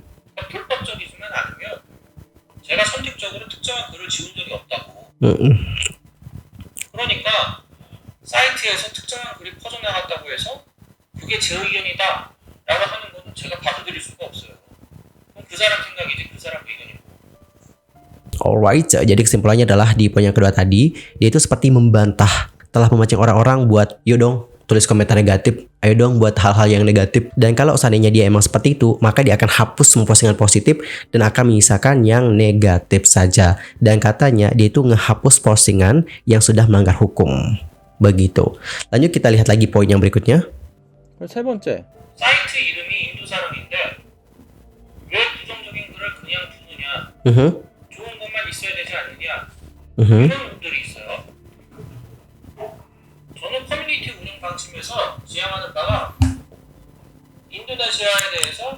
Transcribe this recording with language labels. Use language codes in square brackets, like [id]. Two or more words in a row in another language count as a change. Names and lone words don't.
[ko] 그러니까 불법적이지만 않으면 제가 선택적으로 특정한 글을 지운 적이 없다고. 그러니까 사이트에서 특정한 글이 퍼져나갔다고 해서 그게 제 의견이다 라고 하는 것은 제가 받아들일 수가 없어요. 그럼 그 사람 생각이지 그 사람 의견이고. [id] Alright, jadi kesimpulannya adalah di poin yang kedua tadi, dia itu seperti membantah, telah memancing orang-orang buat, yuk dong, tulis komentar negatif, ayo dong buat hal-hal yang negatif. Dan kalau seandainya dia emang seperti itu, maka dia akan hapus semua postingan positif dan akan menyisakan yang negatif saja. Dan katanya dia itu ngehapus postingan yang sudah melanggar hukum. Begitu. Lanjut kita lihat lagi poin yang berikutnya. [ko] 세 번째, 사이트 이름이 인도 사람인데 왜 부정적인 글을 그냥 두느냐? 좋은 것만 있어야 되지 않느냐? 이런 분들이 있어요. 저는 커뮤니티 운영 방침에서 지향하는 바가 인도네시아에 대해서